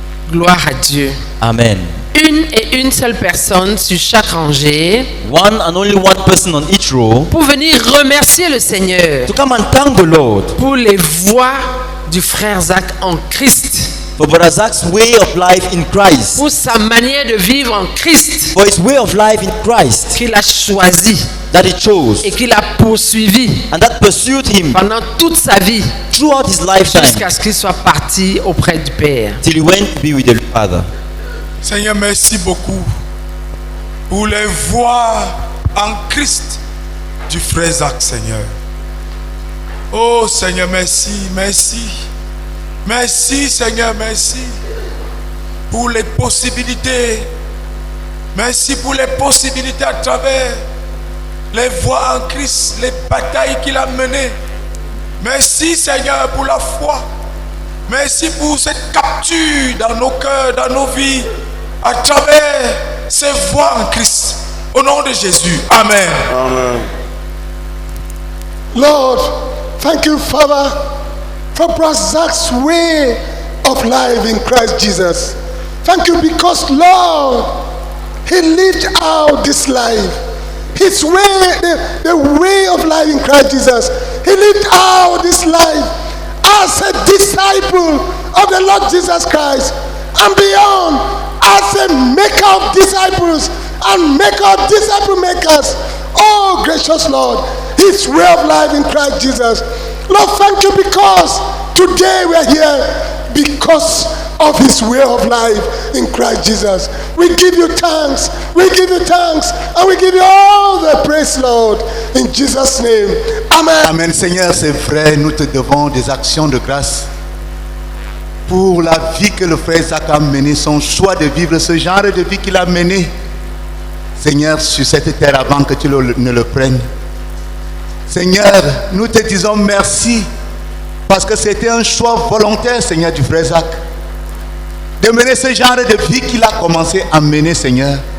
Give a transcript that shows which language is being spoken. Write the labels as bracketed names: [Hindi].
[French] Gloire à Dieu. Amen. Une seule personne sur chaque rangée [English] One and only one person on each row [French] pour venir remercier le Seigneur [English] to come and thank the Lord [French] pour les voies du frère Zach en Christ, [English] for Brother Zach's way of life in Christ, [French] pour sa manière de vivre en Christ [English] for his way of life in Christ [French] qu'il a choisi [English] that he chose [French] et qu'il a poursuivi [English] and that pursued him [French] pendant toute sa vie [English] throughout his lifetime [French] jusqu'à ce qu'il soit parti auprès du Père. [English] till he went to be with the Father. [French] Seigneur, merci beaucoup pour les voix en Christ du frère Zach, Seigneur. Oh Seigneur, merci, merci. Merci Seigneur, merci pour les possibilités. Merci pour les possibilités à travers les voies en Christ, les batailles qu'il a menées. Merci Seigneur pour la foi. Merci pour cette capture dans nos cœurs, dans nos vies, à travers ces voies en Christ. Au nom de Jésus. Amen. [English] Lord, thank you, Father, for Brother Zach's way of life in Christ Jesus. Thank you because, Lord, he lived out this life. His way, the way of life in Christ Jesus. He lived out this life as a disciple of the Lord Jesus Christ and beyond, as a maker of disciples and maker of disciple makers. Oh, gracious Lord, his way of life in Christ Jesus. Lord, thank you because today we are here because of his way of life in Christ Jesus. We give you thanks, we give you thanks, and we give you all the praise, Lord, in Jesus' name. Amen. Amen. [French] Seigneur, c'est vrai, nous te devons des actions de grâce pour la vie que le frère Zach a menée, son choix de vivre ce genre de vie qu'il a mené. Seigneur, sur cette terre avant que tu ne le prennes. Seigneur, nous te disons merci parce que c'était un choix volontaire, Seigneur, du frère Zach, de mener ce genre de vie qu'il a commencé à mener, Seigneur.